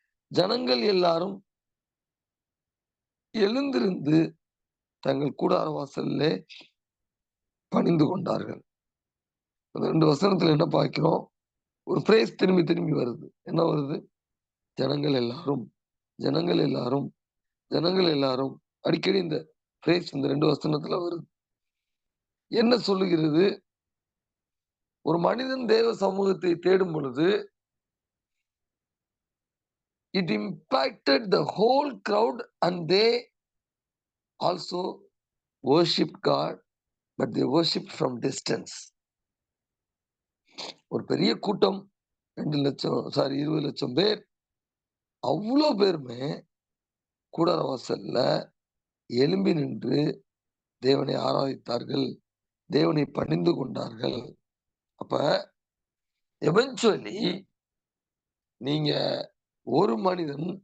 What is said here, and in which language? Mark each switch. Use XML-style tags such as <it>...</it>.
<ta>ஜனங்கள் எல்லாரும் எழுந்திருந்து தங்கள் கூடார வாசலிலே பணிந்து கொண்டார்கள். அந்த 2 வசனத்துல என்ன பார்க்கிறோம்? ஒரு பிரேஸ் திரும்பி திரும்பி வருது. என்ன வருது? ஜனங்கள் எல்லாரும், ஜனங்கள் எல்லாரும், ஜனங்கள் எல்லாரும். அடிக்கடி இந்த பிரேஸ் இந்த 2 வசனத்துல வருது. என்ன சொல்லுகிறது? ஒரு மனிதன் தேவ சமூகத்தை தேடும் பொழுது</ta> <en>it impacted the whole crowd and they also worshiped God, but they worshiped from distance.</en> <ta>ஒரு பெரிய கூட்டம் 20 லட்சம் பேர், அவ்வளோ பேருமே கூடார வாசல்ல எழும்பி நின்று தேவனை ஆராதித்தார்கள், தேவனை பணிந்து கொண்டார்கள். அப்ப எவென்ச்சுவலி நீங்க ஒரு மனிதன்</ta>